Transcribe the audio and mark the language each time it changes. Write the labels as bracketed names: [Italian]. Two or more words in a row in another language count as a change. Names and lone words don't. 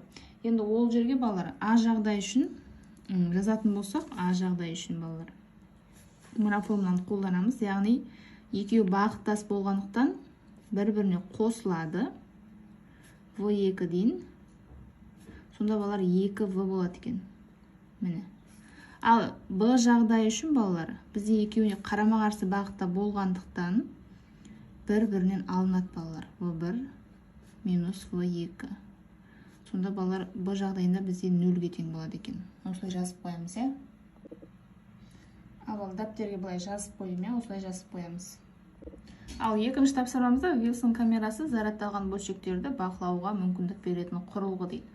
[Kazakh] Енді ол жерге балалар А жағдай үшін жазатын болсақ, А жағдай үшін балалар мына формуланы қолданамыз, яғни екеуі бағыттас болғандықтан бір-біріне қосылады В2 дейін. Сонда балалар 2В болады екен. Міне. Ал Б жағдай үшін балалар бізде екеуіне қарама-қарсы бағытта болғандықтан бір-бірінен алынады балалар. В1 минус В2. Сонда балалар Б жағдайында бізде 0-ге тең болады екен. Осылай жазып қоямыз, Ал дәптерге былай жазып қойдым, осылай жазып қоямыз. Ал екінші тапсырмамызда Вилсон камерасы зарядталған бөлшектерді бақылауға мүмкіндік беретін құрылғы дейді.